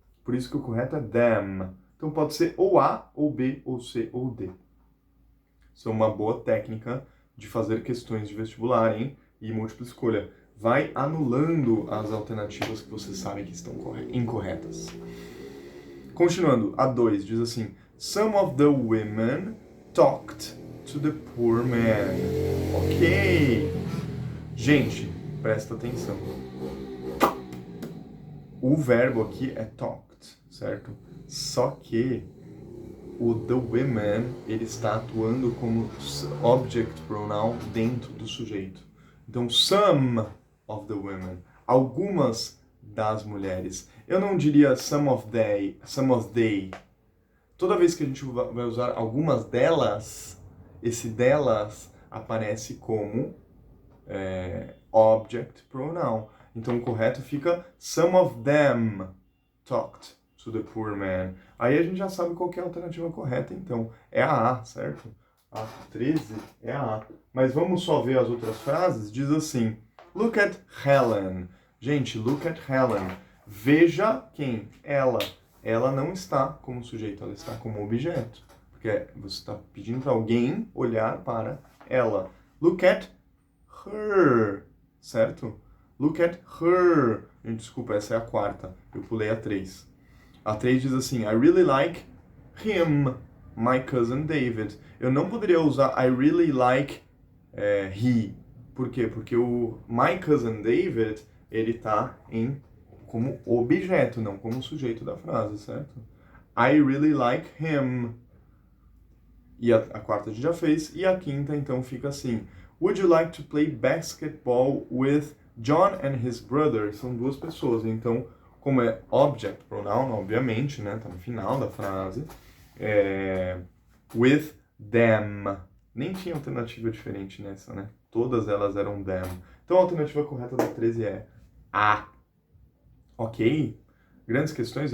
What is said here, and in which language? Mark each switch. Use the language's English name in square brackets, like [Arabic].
[Portuguese] Por isso que o correto é them. Então pode ser ou A, ou B, ou C, ou D. Isso é uma boa técnica de fazer questões de vestibular, hein? E múltipla escolha. Vai anulando as alternativas que você sabe que estão incorretas. Continuando, a 2 diz assim: [English] Some of the women talked to the poor man. [Portuguese] Ok. Gente, presta atenção. O verbo aqui é talked, certo? Só que o the women, ele está atuando como object pronoun dentro do sujeito. Então, [English] some of the women, [Portuguese] algumas das mulheres. Eu não diria [English] some of they. [Portuguese] Toda vez que a gente vai usar algumas delas, esse delas aparece como object pronoun. Então, o correto fica [English] some of them talked to the poor man. [Portuguese] Aí a gente já sabe qual que é a alternativa correta, então. É a A, certo? A 13 é a A. Mas vamos só ver as outras frases? [English] Diz assim: Look at Helen. [Portuguese] Gente, [English] look at Helen. [Portuguese] Veja quem? Ela. Ela não está como sujeito, ela está como objeto. Porque você está pedindo para alguém olhar para ela. [English] Look at her. [Portuguese] Certo? [English] Look at her. [Portuguese] Gente, desculpa, essa é a quarta. Eu pulei a 3. [English] A 3 diz assim: I really like him, my cousin David. [Portuguese] Eu não poderia usar [English] I really like he. [Portuguese] Por quê? Porque o my cousin David, ele tá como objeto, não como sujeito da frase, certo? [English] I really like him. [Portuguese] E a quarta a gente já fez. E a quinta, então, fica assim: [English] Would you like to play basketball with John and his brother? [Portuguese] São duas pessoas, então, como é object pronoun, obviamente, né? Tá no final da frase. [English] With them. [Portuguese] Nem tinha alternativa diferente nessa, né? Todas elas eram them. Então a alternativa correta da 13 é A. Ok? Grandes questões?